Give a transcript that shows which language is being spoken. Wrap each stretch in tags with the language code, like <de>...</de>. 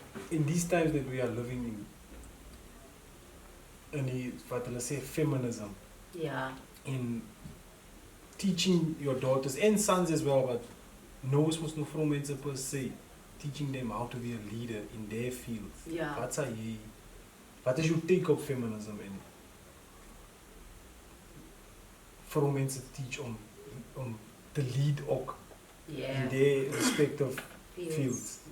<en>In these times that we are living in</en> <af>die, wat hulle sê,</af> <en>feminism, Yeah. in teaching your daughters and sons as well, but</en> <af>ons moet nou vrou mense per se,</af> <en>teaching them how to be a leader in their fields. Yeah.</en> <af>Wat is jou take op feminism en vrou mense teach om te lead ook</af> <en>Yeah. in their respective fields?</en>